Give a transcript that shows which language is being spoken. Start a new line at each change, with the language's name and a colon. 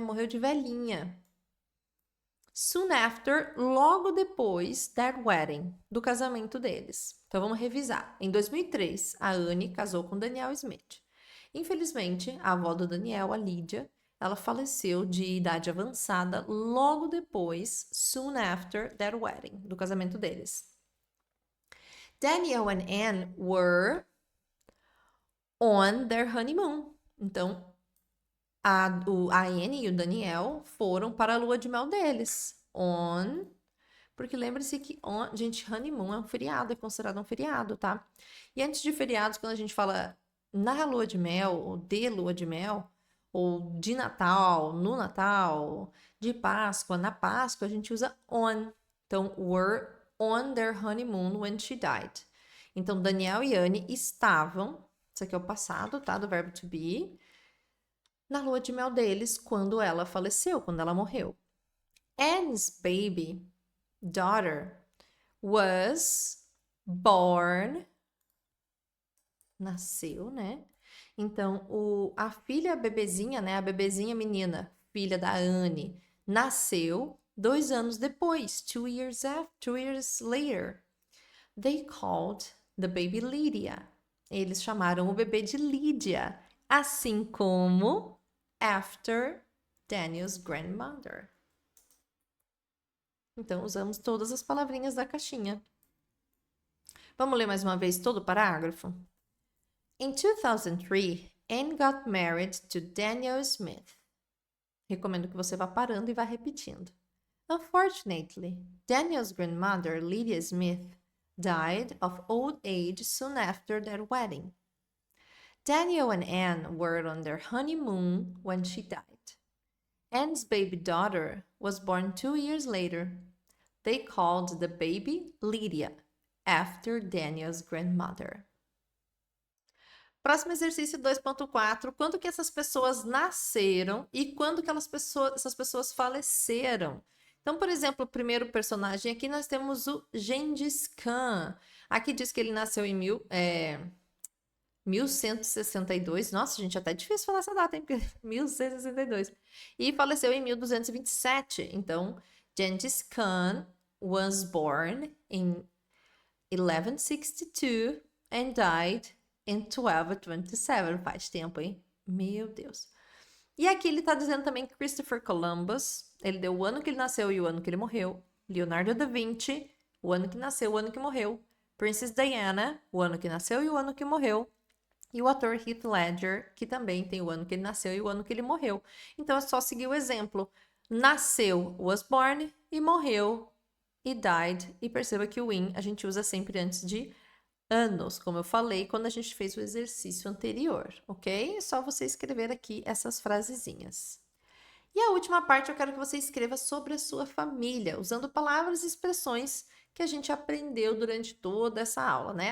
Portuguese: Morreu de velhinha.
English: Soon after,
Portuguese: logo depois
English: that wedding,
Portuguese: do casamento deles. Então vamos revisar. Em 2003, a Anne casou com Daniel Smith. Infelizmente, a avó do Daniel, a Lydia, ela faleceu de idade avançada logo depois,
English: soon after that wedding,
Portuguese: do casamento deles.
English: Daniel and Anne were on their honeymoon.
Portuguese: Então, a Anne e o Daniel foram para a lua de mel deles. On, porque lembre-se que, gente, honeymoon é um feriado, é considerado um feriado, tá? E antes de feriados, quando a gente fala na lua de mel, ou de lua de mel, ou de Natal, no Natal, de Páscoa, na Páscoa, a gente usa on.
English: Então, were on their honeymoon when she died.
Portuguese: Então, Daniel e Anne estavam, isso aqui é o passado, tá? Do verbo to be, na lua de mel deles quando ela faleceu, quando ela morreu.
English: Anne's baby daughter was born,
Portuguese: nasceu, né? Então, a filha bebezinha, né? A bebezinha menina, filha da Anne, nasceu 2 anos depois,
English: 2 years later. They called the baby Lydia.
Portuguese: Eles chamaram o bebê de Lídia, assim como
English: after Daniel's grandmother.
Portuguese: Então, usamos todas as palavrinhas da caixinha. Vamos ler mais uma vez todo o parágrafo?
English: In 2003, Anne got married to Daniel Smith.
Portuguese: Recomendo que você vá parando e vá repetindo.
English: Unfortunately, Daniel's grandmother, Lydia Smith, died of old age soon after their wedding. Daniel and Anne were on their honeymoon when she died. Anne's baby daughter was born 2 years later. They called the baby Lydia, after Daniel's grandmother.
Portuguese: Próximo exercício 2.4. Quando que essas pessoas nasceram e quando que essas pessoas faleceram? Então, por exemplo, o primeiro personagem aqui nós temos o Gengis Khan. Aqui diz que ele nasceu em 1162. Nossa, gente, até difícil falar essa data, hein? Porque 1162. E faleceu em 1227.
English: Então, Gengis Khan was born in 1162 and died in 1227.
Portuguese: Faz tempo, hein? Meu Deus. E aqui ele tá dizendo também que Christopher Columbus, ele deu o ano que ele nasceu e o ano que ele morreu. Leonardo da Vinci, o ano que nasceu, o ano que morreu. Princess Diana, o ano que nasceu e o ano que morreu. E o ator Heath Ledger, que também tem o ano que ele nasceu e o ano que ele morreu. Então é só seguir o exemplo. Nasceu,
English: was born,
Portuguese: e morreu, e died. E perceba que o in a gente usa sempre antes de anos, como eu falei quando a gente fez o exercício anterior, ok? É só você escrever aqui essas frasezinhas. E a última parte eu quero que você escreva sobre a sua família, usando palavras e expressões que a gente aprendeu durante toda essa aula, né?